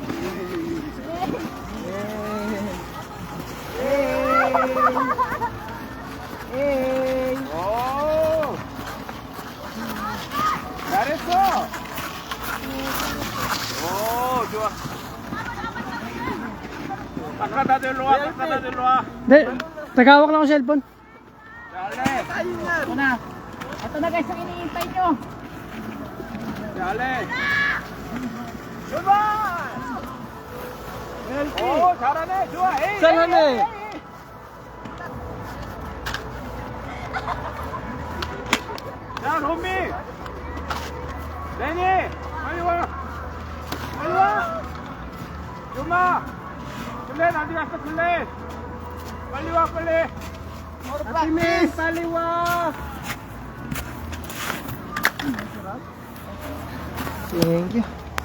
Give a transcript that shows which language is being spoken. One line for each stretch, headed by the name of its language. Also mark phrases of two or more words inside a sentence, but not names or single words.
Korean: 오. 잘했어. 오, 좋아. 바깥다 들로 와.
Filipino: Hindi, tagawak lang ako cellphone.
Korean: 자, 알렌.
Filipino: Ito na. Ito na guys, ang iniintay nyo.
Korean: 자, 알렌. 출발! 오, 잘하네. 좋아. 에이. 잘하네. 자, 롬미. 레니. 빨리 와. 요마. 글렌 어디 갔어, 글렌? 빨리 와, 빨리. Miss, 빨리 와.
English: Thank you.